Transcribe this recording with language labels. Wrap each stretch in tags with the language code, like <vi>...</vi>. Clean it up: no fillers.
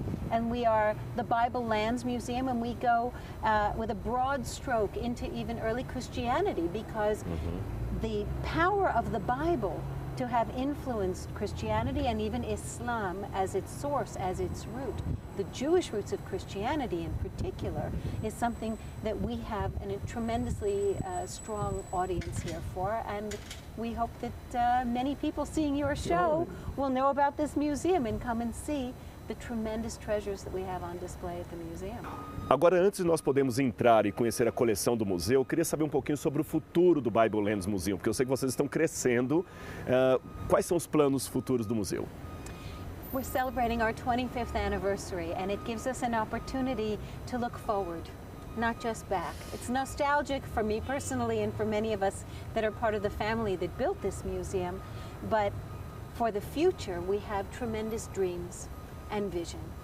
<en>And we are the Bible Lands Museum, and we go with a broad stroke into even early Christianity, because the power of the Bible to have influenced Christianity and even Islam as its source, as its root, the Jewish roots of Christianity in particular, is something that we have a tremendously strong audience here for. And we hope that many people seeing your show will know about this museum and come and see the tremendous treasures that we have on display at the museum.</en> <pt>Agora, antes de nós podermos entrar e conhecer a coleção do museu, eu queria saber um pouquinho sobre o futuro do Bible Lands Museum, porque eu sei que vocês estão crescendo. Quais são os planos futuros do museu?</pt> <en>We're celebrating our 25th anniversary, and it gives us an opportunity to look forward, not just back. It's nostalgic for me personally and for many of us that are part of the family that built this museum, but for the future we have tremendous dreams and vision.</en>